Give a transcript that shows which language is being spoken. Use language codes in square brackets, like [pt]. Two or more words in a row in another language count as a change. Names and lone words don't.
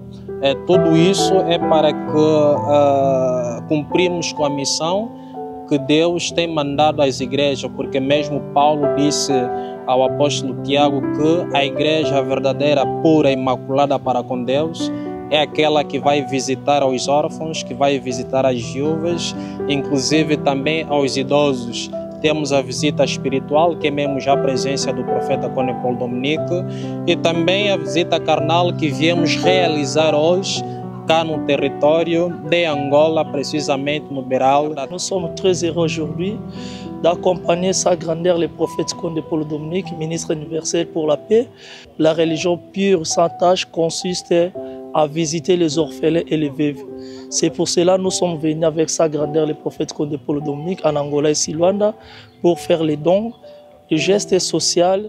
[pt] Tudo isso é para que cumprimos com a missão que Deus tem mandado às igrejas, porque mesmo Paulo disse ao apóstolo Tiago que a igreja verdadeira, pura, imaculada para com Deus, é aquela que vai visitar aos órfãos, que vai visitar as viúvas, inclusive também aos idosos. Temos a visita espiritual, que é mesmo já a presença do profeta Cone Paul Dominique, e também a visita carnal que viemos realizar hoje, cá no território de Angola, precisamente no Beiral. [fr] Nous sommes très heureux aujourd'hui d'accompagner sa grandeur le prophète Cone Paul Dominique, ministre universel pour la paix. La religion pure sans tâche consiste à visiter les orphelins et les veuves. C'est pour cela que nous sommes venus avec sa grandeur le prophète Cone Paul Dominique en Angola et Luanda pour faire les dons, le geste social.